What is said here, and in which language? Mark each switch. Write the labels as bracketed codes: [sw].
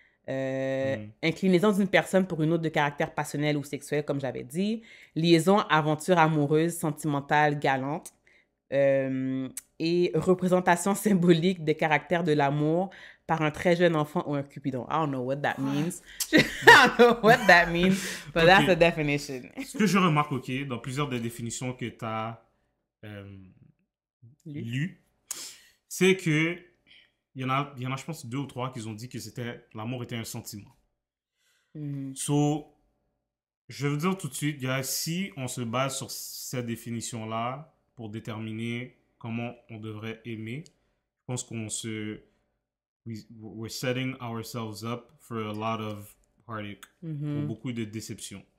[fr] Inclinaison d'une personne pour une autre de caractère passionnel ou sexuel, comme j'avais dit. Liaison, aventure amoureuse, sentimentale, galante. Et représentation symbolique des caractères de l'amour par un très jeune enfant ou un cupidon. [en] I don't know what that means. I don't know what that means, but Ok. that's the definition. [fr] Ce que je remarque, ok, dans plusieurs des définitions que tu as Lui. lues, c'est que il y en a, je pense, deux ou trois qui ont dit que l'amour était un sentiment. Mhm. So, je veux dire tout de suite, gars, si on se base sur cette définition-là pour déterminer comment on devrait aimer, je pense [en] we're setting ourselves up for a lot of heartache, [fr] pour beaucoup de déceptions.